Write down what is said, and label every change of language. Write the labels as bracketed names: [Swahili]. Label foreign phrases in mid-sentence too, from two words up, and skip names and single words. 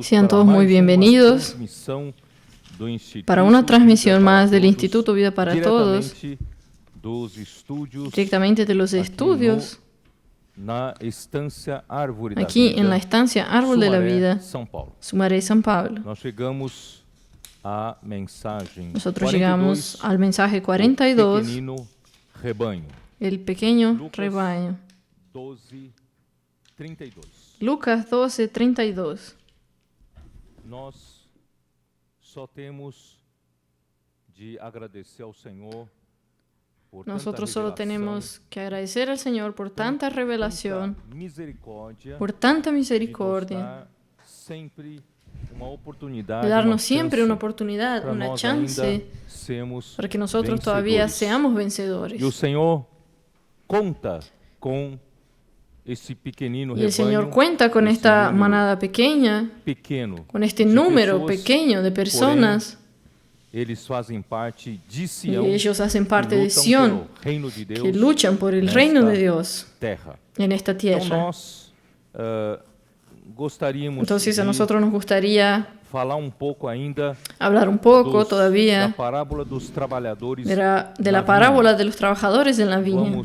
[Spanish] bienvenidos para una transmisión más del Instituto Vida para Todos, directamente de los estudios, aquí en la estancia Árbol de la Vida, Sumaré, São Paulo. Nosotros llegamos al mensaje 42, el pequeño rebaño. Lucas 12:32. [Portuguese] Nós só temos de agradecer ao Senhor por [Spanish] Nosotros solo tenemos que agradecer al Señor por tanta revelación, por tanta misericordia, de darnos siempre una oportunidad, una chance para que nosotros todavía seamos vencedores. [Portuguese] E o Senhor conta com esse pequenino rebanho. [Spanish] Y el Señor cuenta con esta manada pequeña, con este número pequeño de personas. [Portuguese] Eles fazem parte de [Spanish] Y [Portuguese] Sião, [Spanish] ellos hacen parte de Sión, que luchan por el reino de Dios en esta tierra. Entonces a nosotros nos gustaría hablar un poco todavía de la parábola de los trabajadores en la viña.